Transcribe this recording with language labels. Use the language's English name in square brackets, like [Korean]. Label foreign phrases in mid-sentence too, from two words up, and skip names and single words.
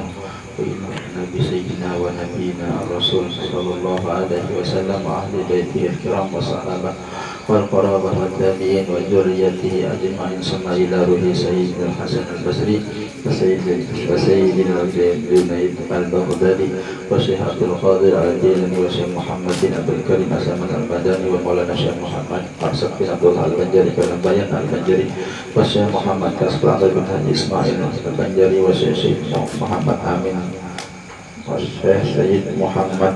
[Arabic] وإن نبي سيدنا ونبينا الرسول صلى الله عليه وسلم وأهل بيته الكرام والصحابة والقرابة والتابعين وذريته أجمعين ثم إلى روح sayyidina Hasan al-Basri wa sayyidina Junaid al-Baghdadi wa Syekh Abdul Qadir al-Jilani wa Syekh Muhammad bin Abdul Karim As-Samad al-Madani wa Maulana Syekh Muhammad Arsad bin Abdullah al-Banjari Bayan al-Banjari wa Syekh Muhammad Kasbah bin Haji Ismail al-Banjari wa Syekh Muhammad Amin wa Syekh Sayyid Muhammad